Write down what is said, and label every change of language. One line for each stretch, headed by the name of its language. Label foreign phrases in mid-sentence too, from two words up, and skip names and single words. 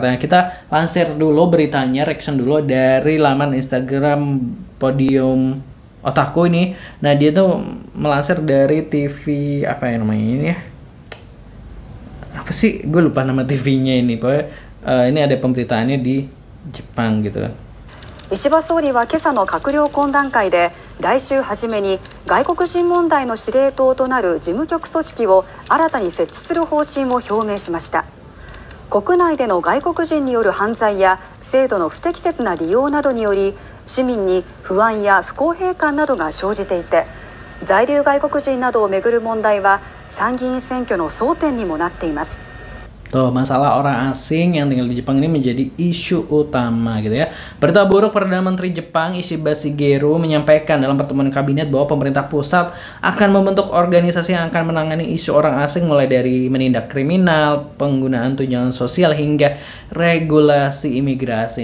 Indonesian: Nah kita lansir dulu beritanya, reaction dulu dari laman Instagram Podium Otaku ini. Nah dia tuh melansir dari TV apa ya namanya ini ya, apa sih, gue lupa nama TV-nya ini, pokoknya ini ada pemberitaannya di Jepang gitu kan.
Japanese: 石破総理は今朝の閣僚懇談会で来週初めに外国人問題の司令塔となる事務局組織を新たに設置する方針を表明しました。国内での外国人による犯罪や制度の不適切な利用などにより市民に不安や不公平感などが生じていて、在留外国人などをめぐる問題は参議院選挙の争点にもなっています。
Indonesian: Tuh, masalah orang asing yang tinggal di Jepang ini menjadi isu utama gitu ya. Berita buruk, Perdana Menteri Jepang Ishiba Shigeru menyampaikan dalam pertemuan kabinet bahwa pemerintah pusat akan membentuk organisasi yang akan menangani isu orang asing, mulai dari menindak kriminal, penggunaan tunjangan sosial hingga regulasi imigrasi.